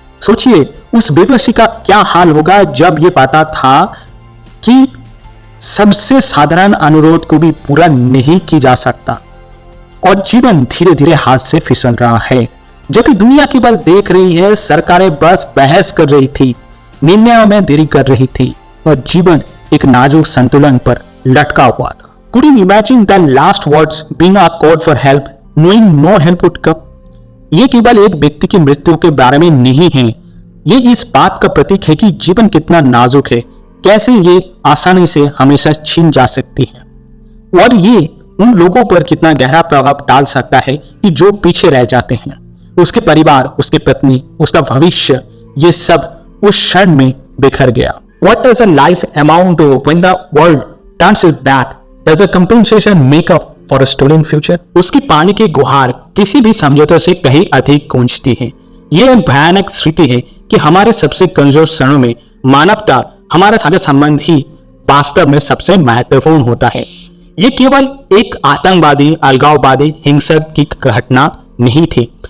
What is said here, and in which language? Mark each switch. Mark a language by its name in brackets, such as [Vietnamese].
[Hindi] सोचिए उस बेबसी का क्या हाल होगा जब ये पता था कि सबसे साधारण अनुरोध को भी पूरा नहीं की जा सकता और जीवन धीरे धीरे हाथ से फिसल रहा है। जबकि दुनिया केवल देख रही है, सरकारें बस बहस कर रही थी, निर्णयों में देरी कर रही थी और जीवन एक नाजुक संतुलन पर लटका हुआ था। [English] Could you imagine the last words being a call for help, knowing no help would come? [Hindi] ये केवल एक व्यक्ति की मृत्यु के बारे में नहीं है, ये इस बात का प्रतीक है कि जीवन कितना नाजुक है, कैसे ये आसानी से हमेशा छीन जा सकती है और ये उन लोगों पर कितना गहरा प्रभाव डाल सकता है कि जो पीछे रह जाते हैं। उसके परिवार, उसकी पत्नी, उसका भविष्य, ये सब उस क्षण में बिखर गया। [English] What does a life amount to when the world turns its back? Does the compensation make up for a stolen future? [Hindi] उसकी पानी की गुहार किसी भी समझौते से कहीं अधिक गूंजती है। ये एक भयानक स्थिति है कि हमारे सबसे कमजोर क्षणों में मानवता, हमारा साझा संबंध ही वास्तव में सबसे महत्वपूर्ण होता है। ये केवल एक आतंकवादी, अलगाववादी, हिंसक की घटना नहीं थी।